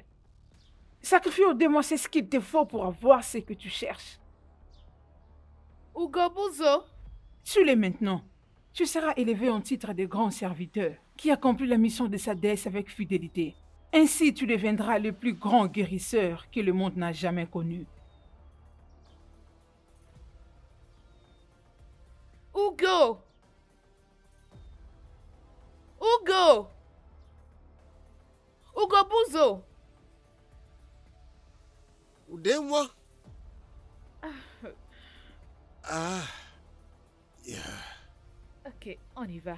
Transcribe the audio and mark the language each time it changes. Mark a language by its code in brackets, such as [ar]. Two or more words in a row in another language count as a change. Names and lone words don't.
[fr] Sacrifier au démon, c'est ce qu'il te faut pour avoir ce que tu cherches. Ugobuzo, Tue-les maintenant. Tu seras élevé en titre de grand serviteur qui accomplit la mission de sa déesse avec fidélité. Ainsi, tu deviendras le plus grand guérisseur que le monde n'a jamais connu. Ugo! Ugo! Ugobuzo! Aidez-moi. Yeah. Ok, on y va.